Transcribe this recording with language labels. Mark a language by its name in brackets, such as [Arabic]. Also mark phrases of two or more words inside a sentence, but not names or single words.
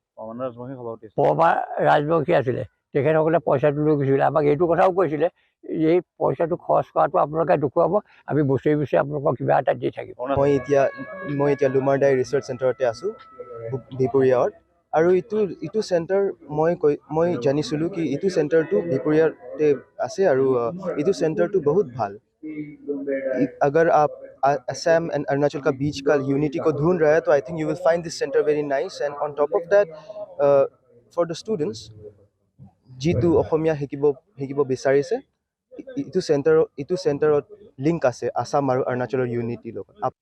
[Assamese] ৰাজবংশী আছিলে তেখেতসকলে পইচাটো লৈ গৈছিলে আমাক এইটো কথাও কৈছিলে এই পইচাটো খৰচ কৰাটো আপোনালোকে দেখুৱাব আমি বছৰি বছৰি আপোনালোকক কিবা এটা দি থাকিম মই এতিয়া লুমাৰদাই ৰিচাৰ্চ চেণ্টাৰতে আছোঁ বিপুৰীয়াত আৰু ইটো চেণ্টাৰ মই জানিছিলোঁ কি ইটো চেণ্টাৰটো বিপুৰীয়াতে আছে আৰু ইটো চেণ্টাৰটো বহুত ভাল [Hindi] अगर आप असम एंड अरुणाचल का बीच का यूनिटी को ढूंढ रहे हैं तो [English] I think you will find this center very nice and on top of that for the students [Assamese] जितु অসমীয়া শিকিব বিচাৰিছে ইটো চেণ্টাৰত লিংক আছে আসাম আৰু অৰুণাচলৰ ইউনিটিৰ লগত